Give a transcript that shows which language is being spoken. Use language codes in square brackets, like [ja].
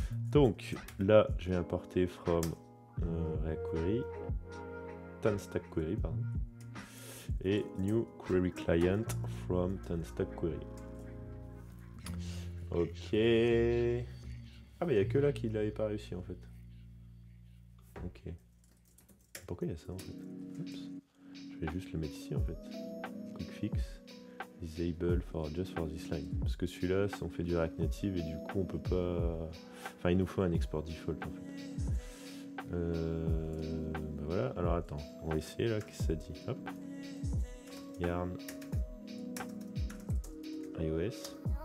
[fr] Donc là je vais importer from React Query, Stack Query, pardon, et new query client from Stack Query. Ok. Ah bah il n'y a que là qu'il n'avait pas réussi en fait. Ok. Pourquoi il y a ça en fait? Oups. Je vais juste le mettre ici en fait. [en] Quick fix. Disable just for this line. [fr] Parce que celui-là, on fait du React Native et du coup on peut pas. Enfin il nous faut un export default en fait. Bah voilà, alors attends, on va essayer là, qu'est-ce que ça dit? Hop. [en] Yarn iOS.